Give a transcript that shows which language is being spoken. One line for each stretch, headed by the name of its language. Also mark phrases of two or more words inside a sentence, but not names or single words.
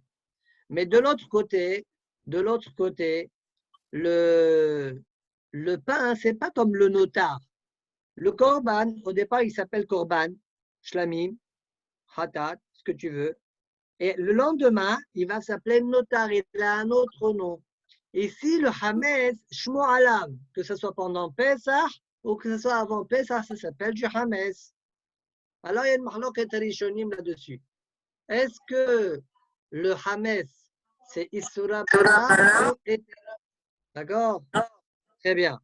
French: Mais de l'autre côté, le pain, c'est pas comme le notar. Le korban, au départ, il s'appelle
Hebrew: korban, shlamim, hatat,
French: ce que tu veux. Et le lendemain, il va s'appeler notar, il a un autre nom. Et si le hametz,
Hebrew: shmo alav,
French: que ce soit pendant Pesach ou que ce soit avant Pesach, ça s'appelle du hametz. Alors, il y a une
Hebrew: mahloket rishonim
French: là-dessus. Est-ce que le hametz, c'est
Hebrew: Isura Bala
French: ou Etera? D'accord? Très bien.